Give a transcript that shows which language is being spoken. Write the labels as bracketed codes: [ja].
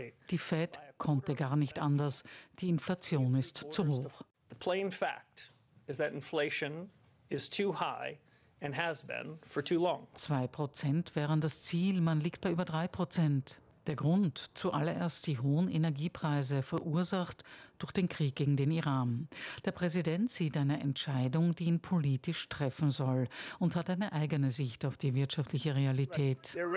[de] Die Fed konnte gar nicht anders. Die Inflation ist zu hoch. [en] The plain fact is that inflation is too high and has been for too long. [de] 2% wären das Ziel. Man liegt bei über 3%. Der Grund, zuallererst die hohen Energiepreise, verursacht durch den Krieg gegen den Iran. Der Präsident sieht eine Entscheidung, die ihn politisch treffen soll und hat eine eigene Sicht auf die wirtschaftliche Realität.